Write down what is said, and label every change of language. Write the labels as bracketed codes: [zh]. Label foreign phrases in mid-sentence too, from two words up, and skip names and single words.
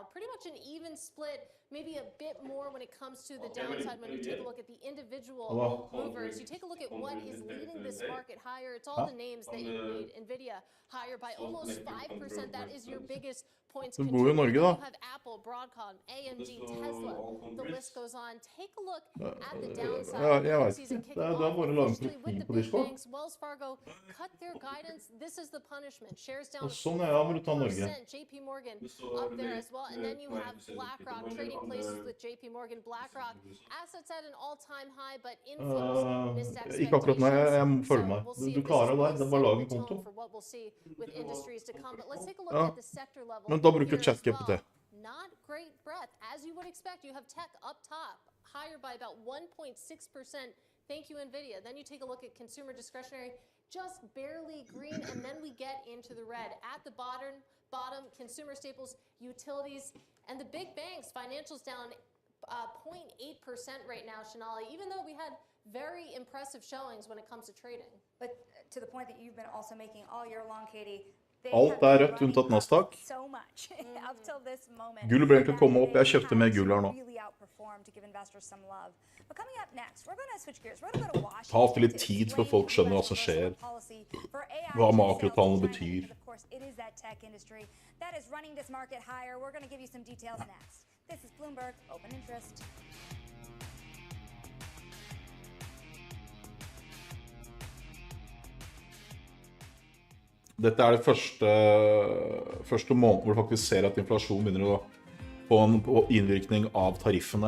[en] Pretty much an even split, maybe a bit more when it comes to the downside when you take a look at the individual movers. You take a look at what is leading this market higher. It's all the names that you need. NVIDIA higher by almost 5%. That is your biggest points [no] Du bor jo I Norge, da. [en] You have Apple, Broadcom, AMD, Tesla. The list goes on. Take a look at the downside. [no] Ja, jeg vet ikke. Det bare å lage en profil på Discord. [en] Wells Fargo cut their guidance. This is the punishment. Shares down [no] Sånn ja, må du ta Norge. [en] JP Morgan up there as well. And then you have BlackRock trading places with JP Morgan. BlackRock assets at an all-time high, but inflows missed expectations. [no] Ikke akkurat når jeg følger meg. Du klarer det, det bare lage en konto. Ja, men da bruker du ChatGPT. [en] Not great breadth. As you would expect, you have tech up top, higher by about 1.6%. Thank you, NVIDIA. Then you take a look at consumer discretionary, just barely green, and then we get into the red. At the bottom, consumer staples, utilities, and the big banks, financials down 0.8% right now, Shanali, even though we had very impressive showings when it comes to trading. But to the point that you've been also making all year long, Katie, [no] Alt rødt unntatt Nasdaq. Gull ble egentlig komme opp. Jeg kjøpte mer gull her nå. Det tar alltid litt tid før folk skjønner hva som skjer. Hva makrotallene betyr. Dette det første måneden hvor du faktisk ser at inflasjon begynner å få en innvirkning av tariffene.